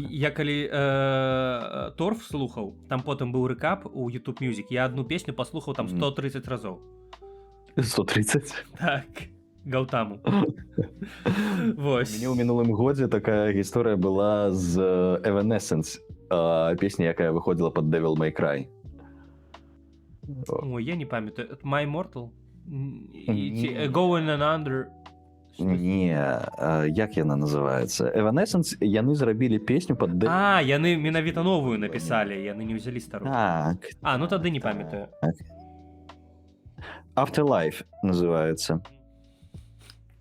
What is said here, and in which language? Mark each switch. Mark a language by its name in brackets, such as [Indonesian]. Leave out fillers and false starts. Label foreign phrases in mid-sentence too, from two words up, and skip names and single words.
[Belarusian] Я калі торф слухаў, там потым быў рэкап у YouTube Music, я адну песню паслухаў там 130 разоў. 130? Так, Гаутаму. Вось. У мяне ў мінулым годзе такая гісторыя была з Evanescence, песня, якая выходзіла пад Devil May Cry. Ой, я не памятаю. [English] My Immortal? Going and Under? [Belarusian] Не, як яна называецца? Evanescence, яны зрабілі песню пад... Яны менавіта новую напісалі, яны не ўзялі старую. Так. Ну тады не памятаю. Afterlife называецца.